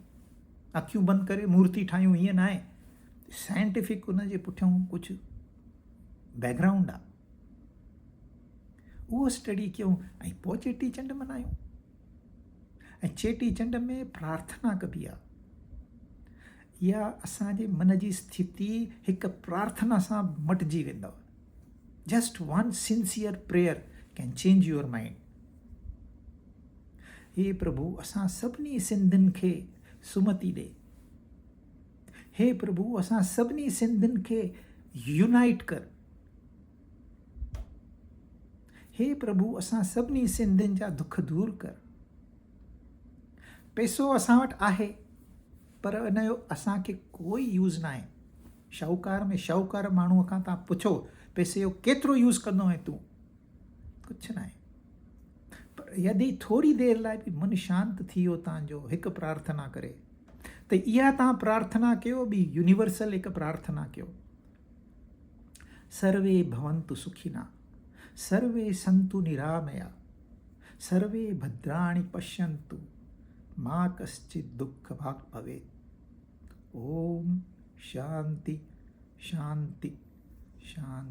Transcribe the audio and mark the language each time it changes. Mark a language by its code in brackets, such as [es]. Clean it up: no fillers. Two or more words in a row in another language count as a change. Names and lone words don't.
[sd] अखियूं बंदि करे मूर्ति ठाहियूं, ईअं न आहे। साइंटिफिक उन जे पुठियां कुझु बैकग्राउंड आहे, उहो स्टडी कयूं ऐं पोइ चेटीचंड मल्हायूं। ऐं चेटीचंड में प्रार्थना कबी आहे। इहा असांजे मन जी स्थिति हिकु प्रार्थना सां मटिजी वेंदव। [en] Just one sincere prayer can change your mind. [sd] हे प्रभु, असां सभिनी सिंधियुनि खे सुमति ॾे। हे प्रभु, असां सभिनी सिंधियुनि खे यूनाइट कर। हे प्रभु, असां सभिनी सिंधियुनि जा दुख दूर कर। पैसो असां वटि आहे, पर इन जो असांखे कोई यूज़ न आहे। शाहूकार में शाहूकार माण्हूअ खां तव्हां पुछो पैसे जो केतिरो यूज़ कंदो आहे तूं, कुझु न आहे। पर यदि थोरी देरि लाइ बि मन शांति थी वियो तव्हांजो हिकु प्रार्थना करे, त इहा तव्हां प्रार्थना कयो, ॿी यूनिवर्सल हिकु प्रार्थना कयो। [sa] सर्वे भवन्तु सुखिना, सर्वे सन्तु निरामया, सर्वे भद्राणि पश्यन्तु, मा कश्चित् दुःख भाग् भवेत्। ओम शांति शांति शांति।